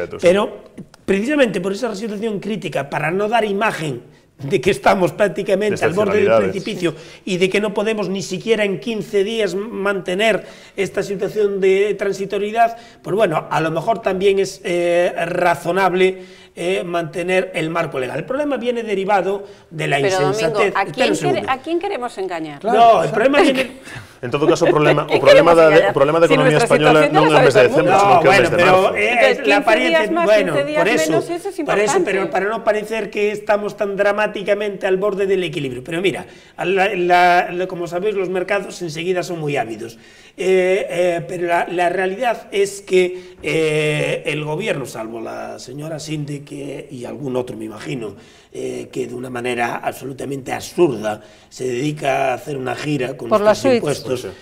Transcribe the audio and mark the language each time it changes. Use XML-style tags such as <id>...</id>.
<es>Pero precisamente por esa situación crítica, para no dar imagen de que estamos prácticamente al borde del precipicio y de que no podemos ni siquiera en 15 días mantener esta situación de transitoriedad, pues bueno, a lo mejor también es razonable mantener el marco legal. El problema viene derivado de la insensatez. Domingo, ¿a quién queremos engañar? Claro, no, el problema viene...</es> <gl>En todo caso, o problema da economía española non é o mes de decembro, senón que é o mes de marzo.</gl> <es>La apariencia, bueno, por eso, pero para no parecer que estamos tan dramáticamente al borde del equilibrio. Pero mira, como sabéis, los mercados enseguida son muy ávidos. Pero la realidad es que el gobierno, salvo la señora Sinde y algún otro, me imagino, que de una manera absolutamente absurda se dedica a hacer una gira con los impuestos.</es>